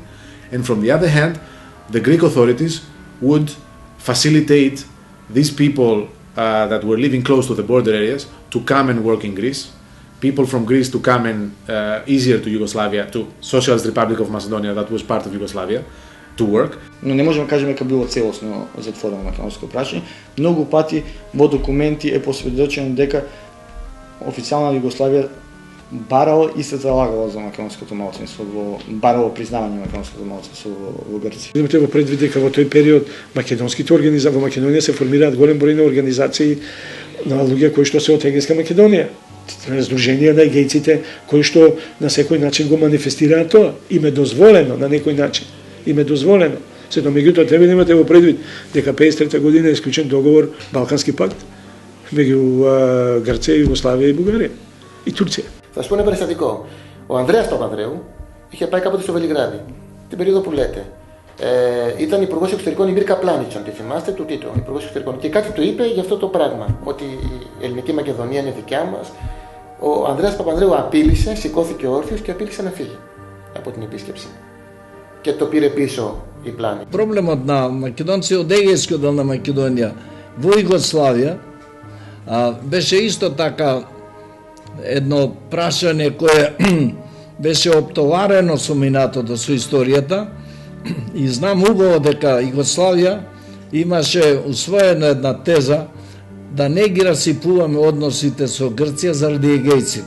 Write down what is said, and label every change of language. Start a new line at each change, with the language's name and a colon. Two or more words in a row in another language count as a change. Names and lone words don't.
English: And from the other hand, the Greek authorities would facilitate these people that were living close to the border areas to come and work in Greece, people from Greece to come and easier to Yugoslavia, to Socialist Republic of Macedonia that was part of Yugoslavia, to work.
Macedonian: Но не можеме да кажеме дека било целосно затворено македонско прашање. Многу пати во документи е посведочено дека официјална Југославија барала и се залагала за македонското малцинство, барало признавање на македонското малцинство во Грција. Имате го предвид дека во тој период македонските организации во Македонија се формираат голем број на организации на луѓе кои што се од Егејска Македонија. Сдруженија на егејците кои што на секој начин го манифестираат тоа. Им е дозволено на некој начин. Им е дозволено. Сето меѓутоа треба да имате во предвид дека 53 година е исклучен договор Балкански пакт меѓу Грција, Југославија и Бугарија и Турција.
Greek: Θα σου πω ένα περιστατικό. Ο Ανδρέας Παπανδρέου είχε πάει κάποτε στο Βελιγράδι, την περίοδο που λέτε. Ήταν υπουργός εξωτερικών η Μίρκα Πλάνιτσον, τη θυμάστε, του Τίτο, υπουργός εξωτερικών. Και κάτι του είπε για αυτό το πράγμα, ότι η ελληνική Μακεδονία είναι δικιά μας. Ο Ανδρέας Παπανδρέου απείλησε, σηκώθηκε όρθιος και απείλησε να φύγει από την επίσκεψη. Και το πήρε πίσω η Πλάνη.
Macedonian: Проблемот на македонци од егејскиот дел на Македонија во Југославија Беше исто така едно прашање кое беше оптоварено со минатото, со историјата, и знам убаво дека Југославија имаше усвоена една теза да не ги расипуваме односите со Грција заради егејците.